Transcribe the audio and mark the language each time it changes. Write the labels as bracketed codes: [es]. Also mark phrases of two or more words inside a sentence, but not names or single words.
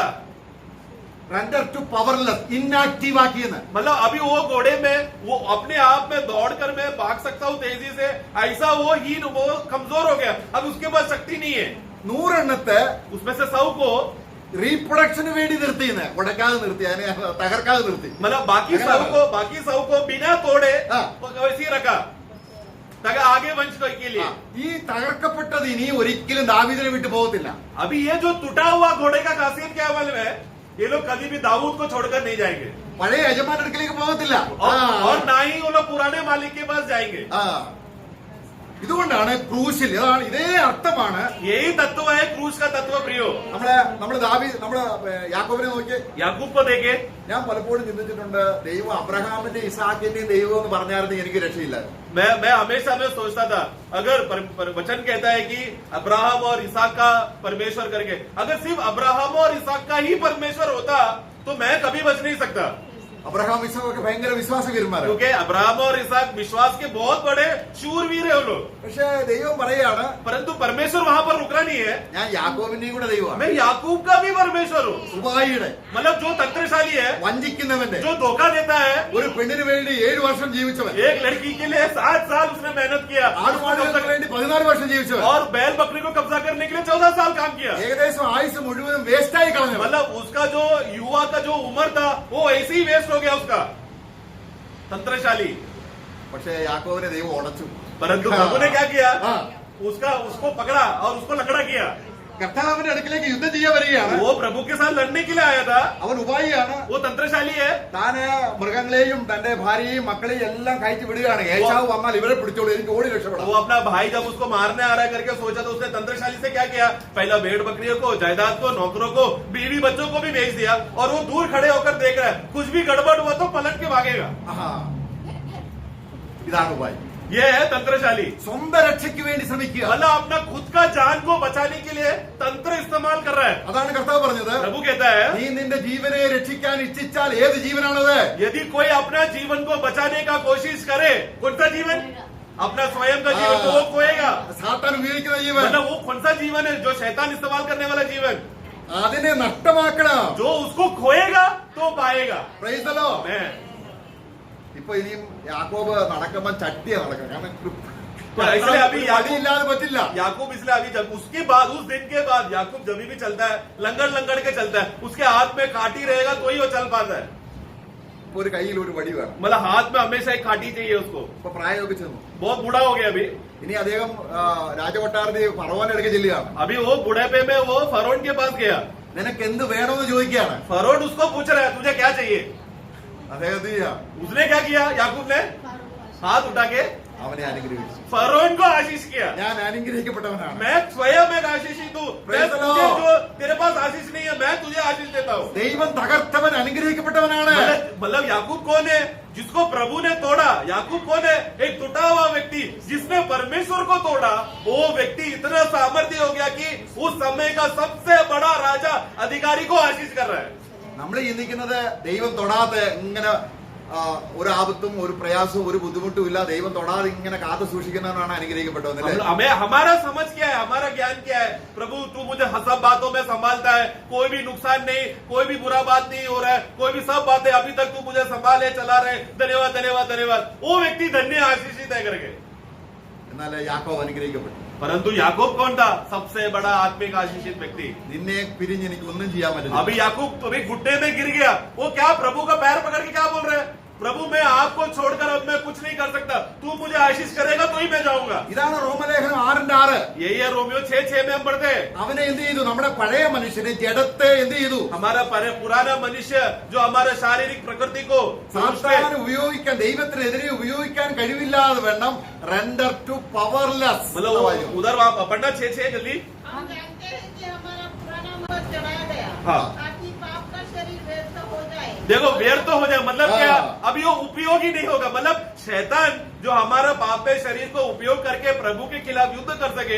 [en] render to powerless, inactive ആക്കിയെന്ന്. [hi] मतलब अभी वो घोड़े में वो अपने आप में दौड़कर मैं भाग सकता हूँ तेजी से, ऐसा वो हीन, वो कमजोर हो गया, अब उसके पास शक्ति नहीं है। [ml] 100 എണ്ണത്തെ [hi] उसमें से 100 को [ml] റീപ്രൊഡക്ഷന് വേണ്ടി നിർത്തിയെന്ന്, ഉടക്കാതെ നിർത്തി, അതിനെ തകർക്കാതെ നിർത്തി. [hi] मतलब बाकी 100 को बिना तोड़े वैसे ही रखा ताकि आगे वंश के लिए। [ml] ഈ തകർക്കപ്പെട്ടത് ഇനി ഒരിക്കലും ദാവീദിനെ വിട്ടു പോകത്തില്ല. [hi] अभी ये जो टूटा हुआ घोड़े का खासियत क्या मालूम है? ये लोग कभी भी दाऊद को छोड़कर नहीं जाएंगे [ml] പഴയ യജമാന്റെ അടുക്കലേക്ക് പോകത്തില്ല. [hi] और ना ही वो लोग पुराने मालिक के पास जाएंगे। [ml] ഇതുകൊണ്ടാണ് ക്രൂശിൽ, ഇതേ അർത്ഥമാണ്. [hi] यही तत्व है क्रूस का तत्व प्रियो। [ml] നമ്മള് യാക്കോബിനെ നോക്കി, [hi] याकूब को देखे, [ml] ഞാൻ പലപ്പോഴും ചിന്തിച്ചിട്ടുണ്ട്, ദൈവം അബ്രഹാമിന്റെ ഇസാക്കിന്റെയും ദൈവം എന്ന് പറഞ്ഞായിരുന്നു എനിക്ക് രക്ഷയില്ല. [hi] मैं हमेशा में सोचता था, अगर वचन कहता है कि अब्राहम और इसहाक का परमेश्वर करके, अगर सिर्फ अब्राहम और इसहाक का ही परमेश्वर होता तो मैं कभी बच नहीं सकता। [ml] അബ്രഹാം ഇസഹാക്ക് ഭയങ്കര വിശ്വാസവീരന്മാരാണ്. [hi] क्योंकि अब्राहम और इसहाक विश्वास के बहुत बड़े शूरवीर है वो लोग। [ml] പക്ഷെ ദൈവം പറയാണ്, [hi] परंतु परमेश्वर वहां पर रुकना नहीं है, [ml] ഞാൻ യാക്കോബിന്റെയും കൂടെ ദൈവമാണ്, [hi] मैं याकूब का भी परमेश्वर हूँ। [ml] ഉപായിയുടെ, [hi] मतलब जो तंत्रशाली है, [ml] വഞ്ചിക്കുന്നവന്റെ, [hi] जो धोखा देता है, [ml] ഒരു പെണ്ണിന് വേണ്ടി 7 വർഷം ജീവിച്ചവൻ, [hi] एक लड़की के लिए 7 साल उसने मेहनत किया, [ml] ആടുമാടുകൾക്ക് വേണ്ടി 14 വർഷം ജീവിച്ചവൻ, [hi] और बैल बकरी को कब्जा करने के लिए 14 साल काम किया। [ml] ഏകദേശം ആയുസ് മുഴുവനും വേസ്റ്റായി കളഞ്ഞവൻ. [hi] मतलब उसका जो युवा का जो उम्र था वो ऐसे ही वेस्ट हो गया उसका, तंत्रशाली। [ml] പക്ഷെ യാക്കോബിനെ ദൈവം ഉടച്ചു. [hi] परंतु प्रभु ने क्या किया? उसको पकड़ा और उसको लकड़ा किया। [ml] കർത്താവിന്റെ അടുക്കിലേക്ക് യുദ്ധം ചെയ്യാൻ വരികയാണ്. [hi] वो प्रभु के साथ लड़ने के लिए आया था, [ml] അവൻ ഉപായിയാണ്. [hi] वो तंत्रशाली है। [ml] താന് മൃഗങ്ങളെയും തന്റെ ഭാര്യയെയും മക്കളെയും എല്ലാം കഴിച്ചു വിടുകയാണ്. ഏശാവ് വന്നാൽ ഇവരെ പിടിച്ചോളൂ, എനിക്ക് ഓടി രക്ഷപ്പെടാം. [hi] वो अपना भाई जब उसको मारने आ रहा है करके सोचा तो उसने तंत्रशाली से क्या किया? पहला भेड़ बकरियों को, जायदाद को, नौकरों को, बीवी बच्चों को भी बेच दिया, और वो दूर खड़े होकर देख रहा है, कुछ भी गड़बड़ हुआ तो पलट के भागेगा। [ml] ഇതാണ് ഉപായി. [hi] ये है तंत्रशाली। [ml] സ്വന്തം രക്ഷയ്ക്ക് വേണ്ടി ശ്രമിക്കുക. [hi] मतलब अपना खुद का जान को बचाने के लिए तंत्र इस्तेमाल कर रहा है। [ml] അതാണ് കർത്താവ് പറഞ്ഞത്. [hi] प्रभु कहता है, [ml] നീ നിന്റെ ജീവനെ രക്ഷിക്കാൻ ഇച്ഛിച്ചാൽ ഏത് ജീവനാണത്? [hi] यदि कोई अपना जीवन को बचाने का कोशिश करे, कौन सा जीवन? अपना स्वयं का जीवन तो वो खोएगा। [ml] സാത്താൻ ഉപയോഗിക്കുന്ന ജീവൻ, [hi] मतलब वो कौन सा जीवन है? जो शैतान इस्तेमाल करने वाला जीवन, [ml] അതിനെ നഷ്ടമാക്കണം. [hi] जो उसको खोएगा तो पाएगा। [en] Praise the Lord. [hi] मैं [ml] ഇപ്പൊ ഇനിയും യാക്കോബ് നടക്കുമ്പോൾ ചട്ടിയാ നടക്കുന്നത്. കാരണം [hi] तो इसलिए अभी [ml] വഴിയില്ലാതെ പറ്റില്ല. [hi] याकूब इसलिए अभी जब उसके बाद उस दिन के बाद याकूब जब भी चलता है लंगड़ के चलता है, उसके हाथ में काटी रहेगा तो ही वो चल पाता है. [ml] ഇപ്പൊ ഒരു കയ്യിൽ ഒരു വടി വേണം. [hi] मतलब हाथ में हमेशा एक काटी चाहिए उसको. [ml] ഇപ്പൊ പ്രായമൊക്കെ ചെന്നു. [hi] बहुत बूढ़ा हो गया अभी. [ml] ഇനി അദ്ദേഹം രാജകൊട്ടാരത്തിൽ ഫറവോന്റെ അടുക്കൽ ചെല്ലുകയാണ്. [hi] अभी वो बुढ़ापे में वो फरोन के पास गया. [ml] നിനക്ക് എന്ത് വേണമെന്ന് ചോദിക്കുകയാണ്. [hi] फरोन उसको पूछ रहा है तुझे क्या चाहिए. [ml] അദ്ദേഹം [hi] उसने क्या किया याकूब ने हाथ उठा के [ml] അവനെ അനുഗ്രഹിച്ചു. [hi] फरोन को आशीष किया. [ml] ഞാൻ അനുഗ്രഹിക്കപ്പെട്ടവനാണ്. [hi] मैं स्वयं एक आशीषित हूँ. मैं [en] Praise the [hi] तुझे [en] Lord. [hi] जो तेरे पास आशीष नहीं है मैं तुझे आशीष देता हूँ. [ml] ദൈവം തകർത്തവൻ അനുഗ്രഹിക്കപ്പെട്ടവനാണ്. [hi] मतलब याकूब कौन है जिसको प्रभु ने तोड़ा. याकूब कौन है एक टूटा हुआ व्यक्ति जिसने परमेश्वर को तोड़ा. वो व्यक्ति इतना सामर्थ्य हो गया कि उस समय का सबसे बड़ा राजा अधिकारी को आशीष कर रहा है. [ml] നമ്മൾ ചിന്തിക്കുന്നത് ദൈവം തൊടാതെ ഇങ്ങനെ ഒരു ആപത്തും ഒരു പ്രയാസവും ഒരു ബുദ്ധിമുട്ടും ഇല്ല, ദൈവം തൊടാതെ ഇങ്ങനെ കാത്തു സൂക്ഷിക്കുന്നവനാണ് അനുഗ്രഹിക്കപ്പെട്ടവന്നല്ലേ. [hi] हमें हमारा समझ क्या है, हमारा ज्ञान क्या है. प्रभु तू मुझे सब बातों में संभालता है, कोई भी नुकसान नहीं, कोई भी बुरा बात नहीं हो रहा है, कोई भी सब बातें अभी तक तू मुझे संभाले चला रहे. धन्यवाद धन्यवाद धन्यवाद. वो व्यक्ति धन्य आशीषित है करके. [ml] എന്നാൽ യാക്കോബ് അനുഗ്രഹിക്കപ്പെട്ടു. [hi] परंतु याकूब कौन था सबसे बड़ा आत्मिक आशीषित व्यक्ति. [ml] നിന്നെ പിരിഞ്ഞ് എനിക്ക് ഒന്നും ചെയ്യാൻ പറ്റില്ല. [hi] अभी याकूब अभी घुटने में गिर गया. वो क्या प्रभु का पैर पकड़ के क्या बोल रहे हैं. प्रभु मैं आपको छोड़कर अब मैं कुछ नहीं कर सकता, तू मुझे आशीष करेगा तो ही मैं जाऊंगा. [ml] ഇതാണ് റോമലേഖനം 6:6. [hi] यही है रोमियो 6:6 में हम पढ़ते हैं. [ml] അവനെ എന്ത് ചെയ്തു? നമ്മുടെ പഴയ മനുഷ്യനെ ജഡത്തെ എന്ത് ചെയ്തു? [hi] हमारा पुराना मनुष्य जो हमारा शारीरिक प्रकृति को [ml] സാത്താൻ ഉപയോഗിക്കാൻ, ദൈവത്തിനെതിരെ ഉപയോഗിക്കാൻ കഴിവില്ലാതെ വേണം [en] render to powerless. [hi] मतलब वो उधर वहां पढ़ना 6:6 जल्दी. हम जानते हैं कि हमारा पुराना मन चढ़ाया गया हाँ. ताकि पाप का शरीर व्यर्थ हो जाए. देखो व्यर्थ हो जाए मतलब हाँ. क्या. अभी वो उपयोगी नहीं होगा. मतलब शैतान जो हमारा पापे शरीर को उपयोग करके प्रभु के खिलाफ युद्ध कर सके,